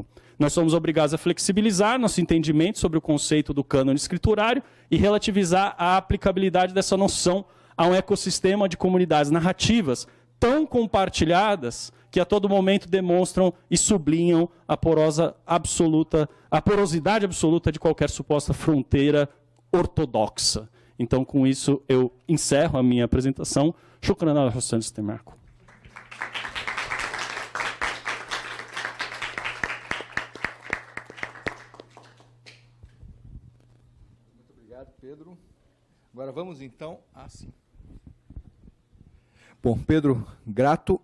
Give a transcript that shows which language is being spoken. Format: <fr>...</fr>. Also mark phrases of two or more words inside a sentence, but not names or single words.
<pt>Nós somos obrigados a flexibilizar nosso entendimento sobre o conceito do cânone escriturário e relativizar a aplicabilidade dessa noção a um ecossistema de comunidades narrativas tão compartilhadas que a todo momento demonstram e sublinham a porosidade absoluta de qualquer suposta fronteira ortodoxa. Então, com isso, eu encerro a minha apresentação.</pt> <ar>شكرا الحسن استماعكم.</ar> <pt>Pedro. Agora vamos então assim. Bom, Pedro, grato.</pt>